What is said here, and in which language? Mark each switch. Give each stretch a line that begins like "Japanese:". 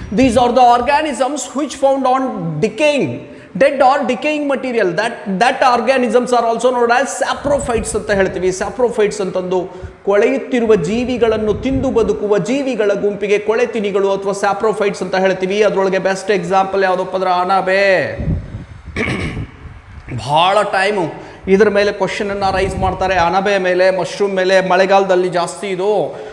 English: These are the organisms which found on dead or decaying material. that organisms are also known as saprophytes
Kannada: ಅಂತ ಹೇಳ್ತೀವಿ. Saprophytes ಅಂತಂದು ಕೊಳೆಯುತ್ತಿರುವ ಜೀವಿಗಳನ್ನು ತಿಂದು ಬದುಕುವ ಜೀವಿಗಳ ಗುಂಪಿಗೆ ಕೊಳೆತಿನಿಗಳು ಅಥವಾ ಸ್ಯಾಪ್ರೋಫೈಟ್ಸ್ ಅಂತ ಹೇಳ್ತೀವಿ. ಅದರೊಳಗೆ ಬೆಸ್ಟ್ ಎಕ್ಸಾಂಪಲ್ ಯಾವುದಪ್ಪ ಅಂದ್ರೆ ಅಣಬೆ. ಭಾಳ ಟೈಮು ಇದರ ಮೇಲೆ ಕ್ವಶನನ್ನು ರೈಸ್ ಮಾಡ್ತಾರೆ. ಅಣಬೆ ಮೇಲೆ, ಮಶ್ರೂಮ್ ಮೇಲೆ ಮಳೆಗಾಲದಲ್ಲಿ ಜಾಸ್ತಿ ಇದು.